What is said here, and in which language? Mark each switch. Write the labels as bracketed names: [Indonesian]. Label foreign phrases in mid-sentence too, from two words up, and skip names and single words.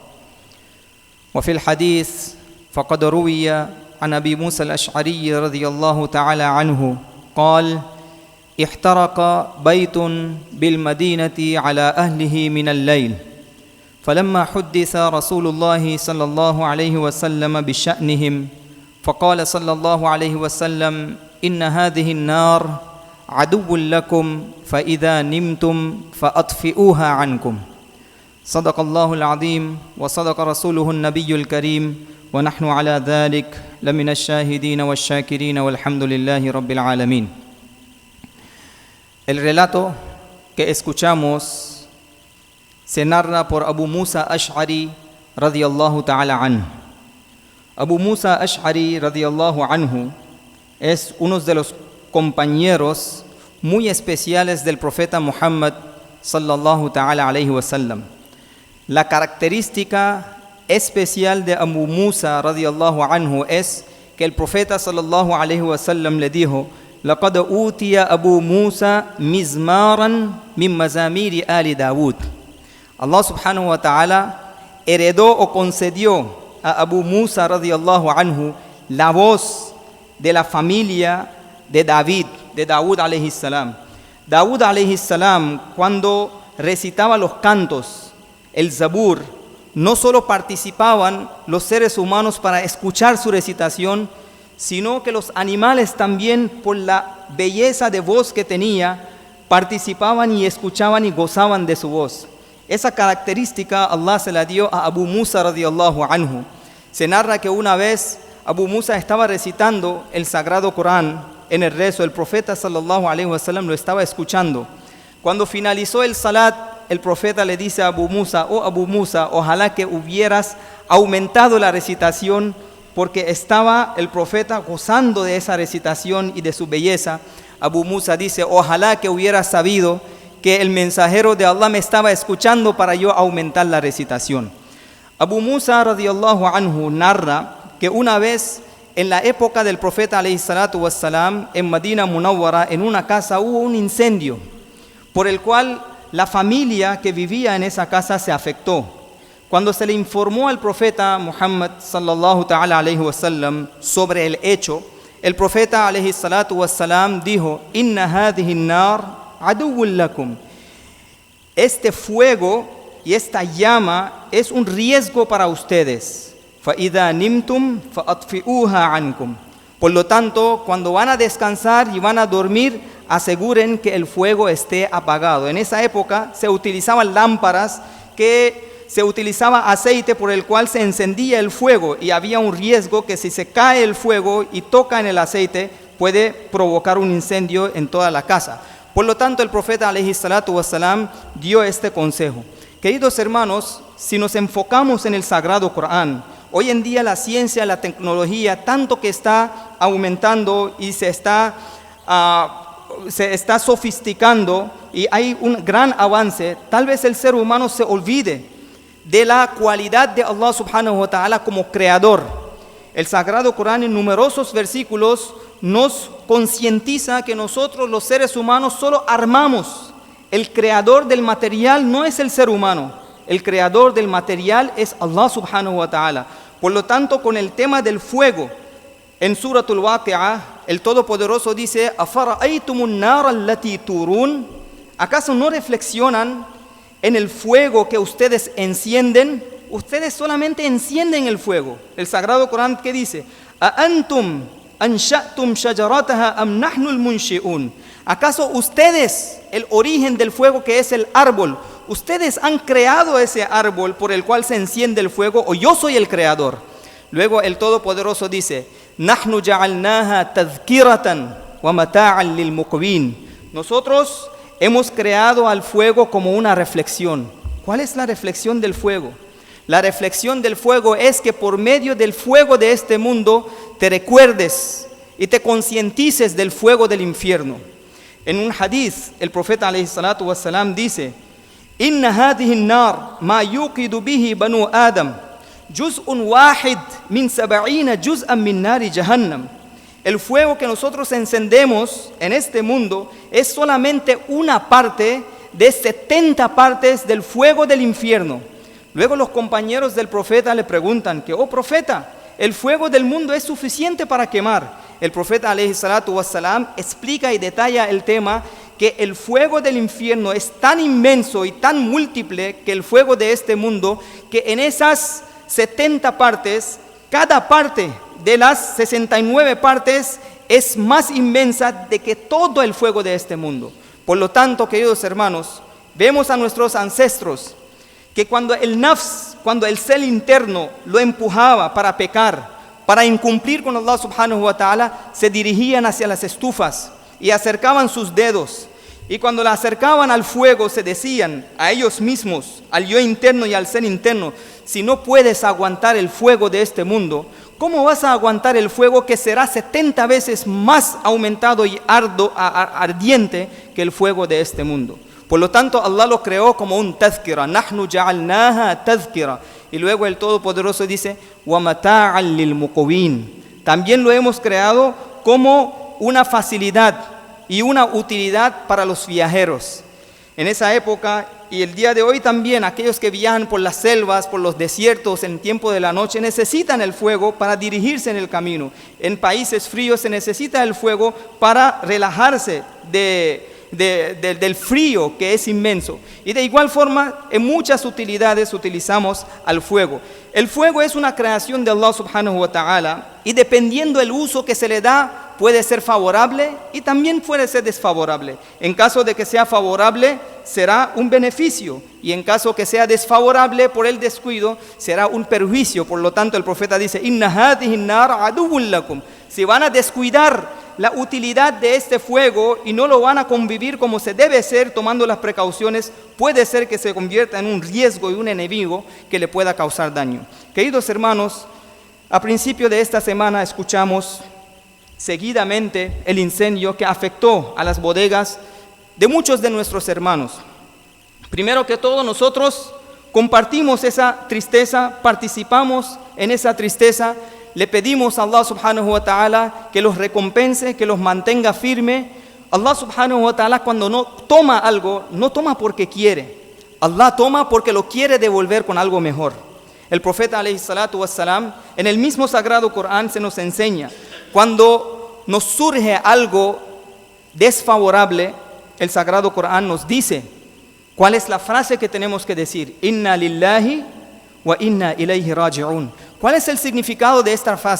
[Arabic] وفي الحديث فقد روي عن أبي موسى الأشعري رضي الله تعالى عنه قال: احترق بيت بالمدينة على أهله من الليل، فلما حدث رسول الله صلى الله عليه وسلم بشأنهم فقال صلى الله عليه وسلم: إن هذه النار عدو لكم فإذا نمتم فأطفئوها عنكم. صدق الله العظيم وصدق رسوله النبي الكريم ونحن على ذلك لمن الشاهدين والشاكرين والحمد لله رب العالمين. [Spanish] El relato que escuchamos se narra por Abu Musa Ash'ari [Arabic] رضي الله تعالى عنه. [Spanish] Abu Musa Ash'ari [Arabic] رضي الله عنه [Spanish] es uno de los compañeros muy especiales del profeta Muhammad [Arabic] صلى الله تعالى عليه وسلم. [Spanish] La característica especial de Abu Musa [Arabic] رضي الله عنه [Spanish] es que el profeta [Arabic] صلى الله عليه وسلم [Spanish] le dijo: [Arabic] لقد أوتي أبو موسى مزمارا من مزامير آل داود. الله سبحانه وتعالى [Spanish] heredó o concedió a Abu Musa [Arabic] رضي الله عنه [Spanish] la voz de la familia de David, de Daud [Arabic] عليه السلام. داود عليه السلام, [Spanish] cuando recitaba los cantos, el Zabur, no solo participaban los seres humanos para escuchar su recitación, sino que los animales también, por la belleza de voz que tenía, participaban y escuchaban y gozaban de su voz. Esa característica Allah se la dio a Abu Musa [Arabic] رضي الله عنه. [Spanish] Se narra que una vez Abu Musa estaba recitando el Sagrado Corán en el rezo. El profeta [Arabic] صلى الله عليه وسلم [Spanish] lo estaba escuchando. Cuando finalizó el salat, el profeta le dice a Abu Musa: oh Abu Musa, ojalá que hubieras aumentado la recitación, porque estaba el profeta gozando de esa recitación y de su belleza. Abu Musa dice: ojalá que hubiera sabido que el mensajero de Allah me estaba escuchando para yo aumentar la recitación. Abu Musa [Arabic] رضي الله عنه [Spanish] narra que una vez en la época del profeta [Arabic] عليه الصلاة والسلام, [Spanish] en Medina Munawwara, en una casa hubo un incendio por el cual la familia que vivía en esa casa se afectó. Cuando se le informó al profeta Muhammad [Arabic] صلى الله تعالى عليه وسلم [Spanish] sobre el hecho, el profeta [Arabic] عليه الصلاة والسلام [Spanish] dijo: [Arabic] إن هذه النار عدو لكم. [Spanish] Este fuego y esta llama es un riesgo para ustedes. [Arabic] فإذا نمتم فأطفئوها عنكم. [Spanish] Por lo tanto, cuando van a descansar y van a dormir, aseguren que el fuego esté apagado. En esa época se utilizaban lámparas se utilizaba aceite por el cual se encendía el fuego, y había un riesgo que si se cae el fuego y toca en el aceite puede provocar un incendio en toda la casa. Por lo tanto, el profeta [Arabic] عليه الصلاة والسلام [Spanish] dio este consejo. Queridos hermanos, si nos enfocamos en el Sagrado Corán, hoy en día la ciencia, la tecnología, tanto que está aumentando y se está se está sofisticando y hay un gran avance, tal vez el ser humano se olvide de la cualidad de [Arabic] الله سبحانه وتعالى [Spanish] como creador. El Sagrado Corán en numerosos versículos nos concientiza que nosotros los seres humanos solo armamos. El creador del material no es el ser humano, el creador del material es [Arabic] الله سبحانه وتعالى. [Spanish] Por lo tanto, con el tema del fuego, en Suratul Waqi'ah, el Todopoderoso dice: [Arabic] ¿أفرأيتم النار التي تورون? [Spanish] ¿Acaso no reflexionan en el fuego que ustedes encienden? Ustedes solamente encienden el fuego. El Sagrado Corán, ¿qué dice? [Arabic] ¿أأنتم أنشأتم شجرتها أم نحن المنشئون? [Spanish] ¿Acaso ustedes, el origen del fuego que es el árbol, ustedes han creado ese árbol por el cual se enciende el fuego, o yo soy el creador? Luego el Todopoderoso dice: [Arabic] نحن جعلناها تذكرة ومتاعا للمقوين. [Spanish] Nosotros hemos creado al fuego como una reflexión. ¿Cuál es la reflexión del fuego? La reflexión del fuego es que por medio del fuego de este mundo te recuerdes y te concientices del fuego del infierno. En un hadith, el profeta [Arabic] عليه الصلاة والسلام [Spanish] dice: [Arabic] إن هذه النار ما يوقد به بنو آدم جزء واحد من 70 جزءا من نار جهنم. [Spanish] El fuego que nosotros encendemos en este mundo es solamente una parte de 70 partes del fuego del infierno. Luego los compañeros del profeta le preguntan que: oh profeta, el fuego del mundo es suficiente para quemar. El profeta [Arabic] عليه الصلاة والسلام [Spanish] explica y detalla el tema, que el fuego del infierno es tan inmenso y tan múltiple que el fuego de este mundo, que en esas 70 partes, cada parte de las 69 partes es más inmensa de que todo el fuego de este mundo. Por lo tanto, queridos hermanos, vemos a nuestros ancestros que cuando el nafs, cuando el ser interno lo empujaba para pecar, para incumplir con [Arabic] الله سبحانه وتعالى, [Spanish] se dirigían hacia las estufas y acercaban sus dedos. Y cuando la acercaban al fuego, se decían a ellos mismos, al yo interno y al ser interno: si no puedes aguantar el fuego de este mundo, ¿cómo vas a aguantar el fuego que será 70 veces más aumentado y ardiente que el fuego de este mundo? Por lo tanto, Allah lo creó como un tazkira. [Arabic] نحن جعلناها تذكرة. [Spanish] Y luego el Todopoderoso dice: [Arabic] ومتاعا للمقوين. [Spanish] También lo hemos creado como una facilidad y una utilidad para los viajeros. En esa época y el día de hoy también, aquellos que viajan por las selvas, por los desiertos en tiempo de la noche, necesitan el fuego para dirigirse en el camino. En países fríos se necesita el fuego para relajarse del frío que es inmenso. Y de igual forma, en muchas utilidades utilizamos al fuego. El fuego es una creación de [Arabic] الله سبحانه وتعالى, [Spanish] y dependiendo del uso que se le da, puede ser favorable y también puede ser desfavorable. En caso de que sea favorable, será un beneficio, y en caso que sea desfavorable por el descuido, será un perjuicio. Por lo tanto, el profeta dice: [Arabic] إن هذه النار عدو لكم. [Spanish] Si van a descuidar la utilidad de este fuego y no lo van a convivir como se debe ser, tomando las precauciones, puede ser que se convierta en un riesgo y un enemigo que le pueda causar daño. Queridos hermanos, a principio de esta semana escuchamos seguidamente el incendio que afectó a las bodegas de muchos de nuestros hermanos. Primero que todo, nosotros compartimos esa tristeza, participamos en esa tristeza. Le pedimos a [Arabic] الله سبحانه وتعالى [Spanish] que los recompense, que los mantenga firme. [Arabic] الله سبحانه وتعالى, [Spanish] cuando no toma algo, no toma porque quiere. Allah toma porque lo quiere devolver con algo mejor. El profeta [Arabic] عليه الصلاة والسلام, [Spanish] en el mismo Sagrado Corán, se nos enseña: cuando nos surge algo desfavorable, el Sagrado Corán nos dice cuál es la frase que tenemos que decir: [Arabic] إنا لله وإنا إليه راجعون. [Spanish] ¿Cuál es el significado de esta frase?